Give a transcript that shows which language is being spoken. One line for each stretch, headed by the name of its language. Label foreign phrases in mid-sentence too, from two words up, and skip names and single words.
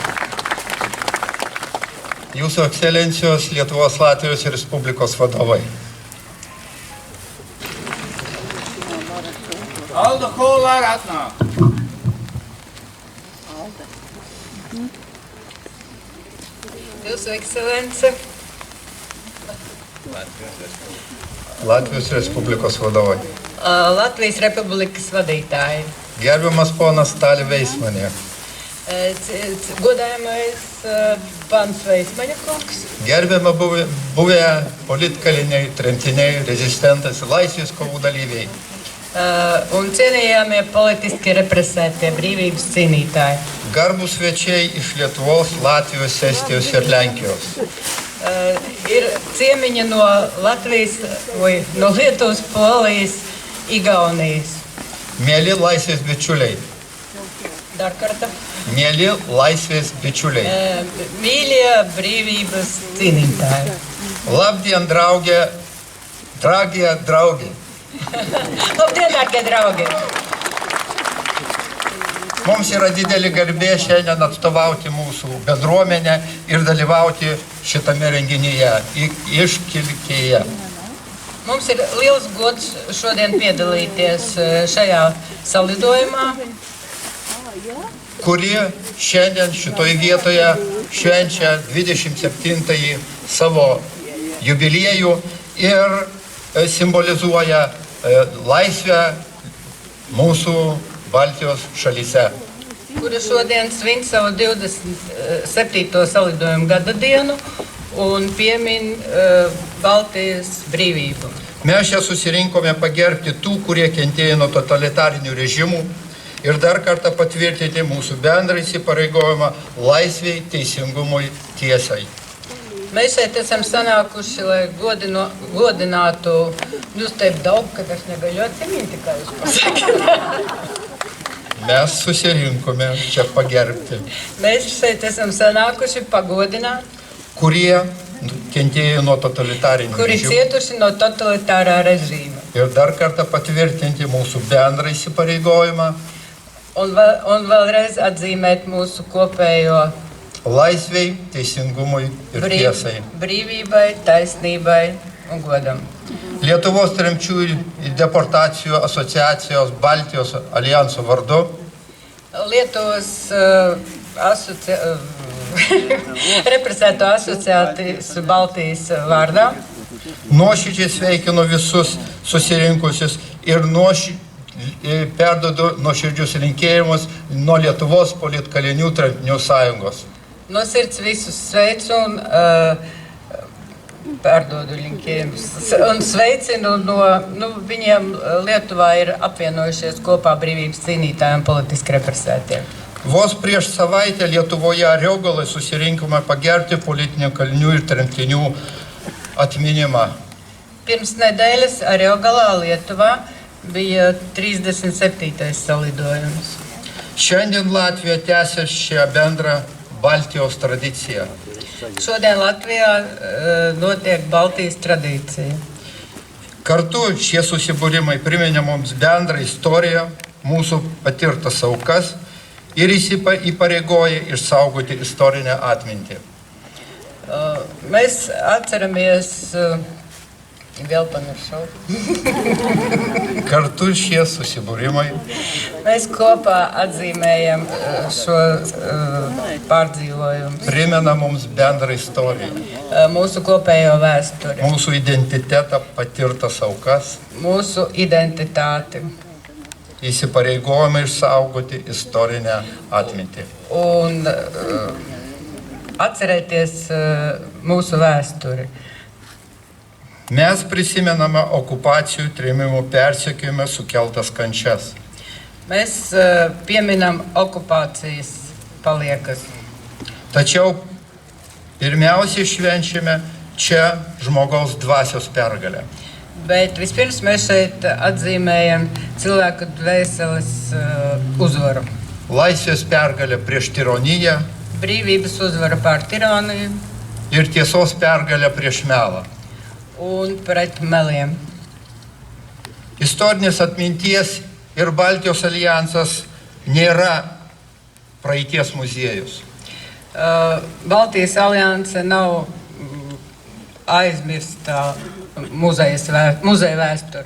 Lithuanian: Jūsu ekscelencijos Lietuvos Latvijos Respublikos vadovai.
Latvian: Alda Kolāra atnāk. Jūsu ekscelence.
Lithuanian: Latvijos Respublikos vadovai.
Latvian: Latvijas Republikas vadītāji.
Lithuanian: Gerbiamas ponas Tāļa Veismanė.
Latvian: Godājamais pans Veismaņa kungs.
Lithuanian: Gerbiama buvę politkaliniai, tremtiniai, rezistentas, laisvės kovų dalyviai.
Latvian: Un cienījamie politiski represētie brīvības cīnītāji.
Lithuanian: Garbūs svečiai iš Lietuvos, Latvijos, Estijos ir Lenkijos.
Latvian: Ir ciemiņi no Latvijas, no Lietuvas, Polijas, Igaunijas.
Lithuanian: Mieli laisvės bičiuliai. Dar kartą. Mieli laisvės bičiuliai.
Latvian: Mīļie brīvības cīnītāji. Labdien, draugie, dragie draugi. Labdien, dārgie draugi.
Lithuanian: Mums yra didelė garbė šiandien atstovauti mūsų bendruomenę ir dalyvauti šitame renginyje, iškilkėje.
Latvian: Mums ir liels gods šodien piedalīties šajā salidojumā,
Lithuanian: kuri šiandien šitoje vietoje švenčia 27-ąjį savo jubiliejų ir simbolizuoja laisvę mūsų Baltijos šalyse.
Latvian: Kura šodien svin savu 27. salidojumu gada dienu un piemin Baltijas brīvību.
Lithuanian: Mes čia susirinkome pagerbti tų, kurie kentėjo nuo totalitarinių režimų ir dar kartą patvirtinti mūsų bendrą įsipareigojimą laisvei, teisingumui, tiesai.
Latvian: Mēs šeit esam sanākuši, lai godinātu, jūs teikt
Lithuanian: daug, kad aš negaliu atsiminti,
Latvian: kā jūs pasakāt.
Lithuanian: Mes susirinkome čia pagerbti,
Latvian: Mēs šeit esam sanākuši pagodināt,
Lithuanian: kurie kentėjo nuo totalitarinių
Latvian: kuri
Lithuanian: režimų
Latvian: cietuši no totalitārā režīma.
Lithuanian: ir dar kartą patvirtinti mūsų bendrą įsipareigojimą
Latvian: Un vēlreiz atzīmēt mūsu kopējo
Lithuanian: laisvei, teisingumui ir tiesai.
Latvian: brīvībai, taisnībai un godam.
Lithuanian: Lietuvos tremčių ir deportacijų asociacijos Baltijos alijanso vardu
Latvian: Lietuvas represēto asociācijas Baltijas vārdā
Lithuanian: nuoširdžiai sveikinu visus susirinkusius ir perduodu nuoširdžius linkėjimus nuo Lietuvos politkalinių tremtinių sąjungos.
Latvian: no sirds visus sveicu un pārdodu linkējumus. Un sveicinu viņiem Lietuvā ir apvienojušies kopā brīvības cīnītāji un politiski represētiem.
Lithuanian: Vos prieš savaitę Lietuvoje Ariogalai susirinkome pagerbti politinių kalinių ir tremtinių atminimą.
Latvian: Pirms nedēļas Ariogalā Lietuvā bija 37. salidojums.
Lithuanian: Šiandien Latvija tęsia šią bendrą Baltijos tradiciją.
Latvian: Šodien Latvijā notiek Baltijas tradīcija.
Lithuanian: Kartu šie susibūrimai priminė mums bendrą istoriją, mūsų patirtas aukas ir įpareigoja išsaugoti istorinę atmintį.
Latvian: Mēs atceramies, vēl pamiršau.
Lithuanian: Kartu šie susibūrimai
Latvian: Mēs kopā atzīmējam šo pārdzīvojumu.
Lithuanian: primena mums bendrą istoriją,
Latvian: Mūsu kopējo vēsturi,
Lithuanian: mūsų identitetą, patirtas aukas,
Latvian: mūsu identitāti
Lithuanian: įsipareigojame išsaugoti istorinę atmintį.
Latvian: un atcerēties mūsu vēsturi.
Lithuanian: Mes prisimename okupacijų, trėmimų, persekiojime sukeltas kančias.
Latvian: Mēs pieminam okupācijas paliekas.
Lithuanian: Tačiau pirmiausiai švenčiame čia žmogaus dvasios pergalę.
Latvian: Bet vispirms mēs šeit atzīmējam cilvēku dvēseles uzvaru.
Lithuanian: Laisvės pergalę prieš tironiją
Latvian: Brīvības uzvaru pār tironiju
Lithuanian: ir tiesos pergalę prieš melą.
Latvian: un pret meliem.
Lithuanian: Istorinės atminties ir Baltijos alijansas nėra praeities muziejus.
Latvian: Baltijas alianse nav aizmirstā muzeja vēsture.